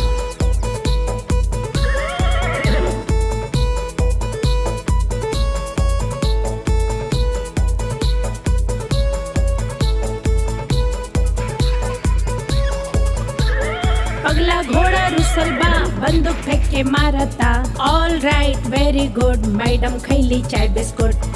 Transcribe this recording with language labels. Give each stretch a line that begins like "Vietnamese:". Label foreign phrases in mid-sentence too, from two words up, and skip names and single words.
Bhojpuri: पगला घोड़ा रुसल बा, बंदूक फेंक के मारता।
English: All right very good madam
Bhojpuri: खैली चाय बिस्कुट।